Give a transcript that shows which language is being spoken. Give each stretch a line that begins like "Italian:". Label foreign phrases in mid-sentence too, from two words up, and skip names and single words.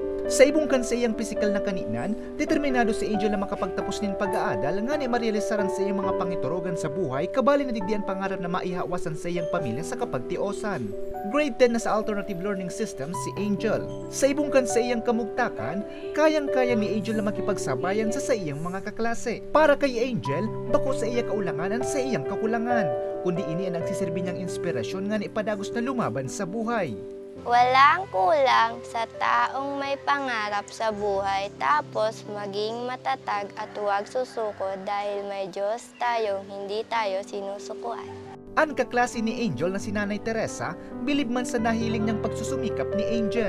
Bikol: Sa ibong kan sa iyang pisikal na kaninan, determinado si Angel na makapagtapos nin pag-aadal nga ni marealisaran sa iyang mga pangiturogan sa buhay, kabali na digdian pangarap na maihawasan sa iyang pamilya sa kapagtiosan. Grade 10 na sa alternative learning system si Angel. Sa ibong kan sa iyang kamugtakan, kayang-kaya ni Angel na makipagsabayan sa iyang mga kaklase. Para kay Angel, bako sa iyang kaulangan sa iyang kakulangan, kundi ini ang nagsisilbi niyang inspirasyon nga ni ipadagos na lumaban sa buhay.
Filipino: Walang kulang sa taong may pangarap sa buhay, tapos maging matatag at huwag susuko dahil may Diyos tayong hindi tayo sinusukuan.
Bikol: Ang kaklase ni Angel na si Nanay Teresa, bilib man sa nahiling niyang pagsusumikap ni Angel.